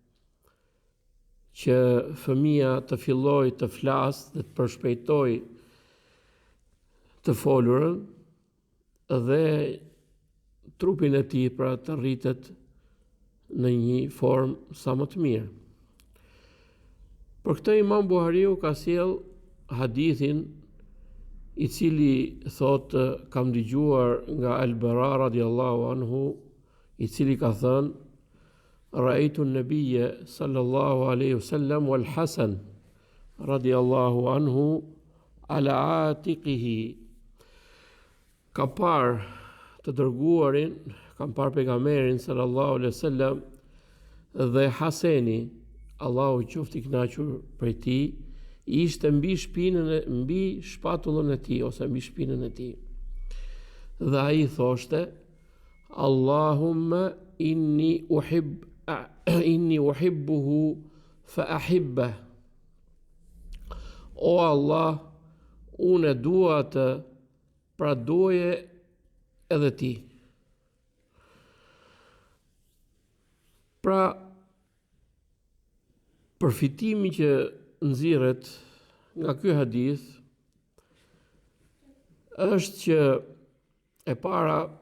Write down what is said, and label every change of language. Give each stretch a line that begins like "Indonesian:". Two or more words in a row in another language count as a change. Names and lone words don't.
Albanian: që fëmia të fillojë të flasë dhe të përshpejtojë të folurën, dhe trupin e tij pra të rritet në një formë sa më të mirë. Për këtë Imam Buhariu ka sjell hadithin i cili thotë, kam dëgjuar nga Al-Bara
Arabic: رضي الله عنه,
Albanian: i cili ka thënë,
Arabic: رأيت النبي صلى الله عليه وسلم والحسن رضي الله عنه على عاتقه,
Albanian: ka parë të dërguarin, kam parë pejgamberin
Arabic: صلى الله عليه وسلم
Albanian: dhe Haseni, Allahu qoftë i kënaqur prej tij, ishte mbi shpatullën e tij ose mbi shpinën e tij. Dhe ai thoshte,
Arabic: اللهم إني أحبه فأحبه.
Albanian: O Allah, unë e dua atë, pra doje edhe ti. Pra, Përfitimi që nxirret nga ky hadith është që e para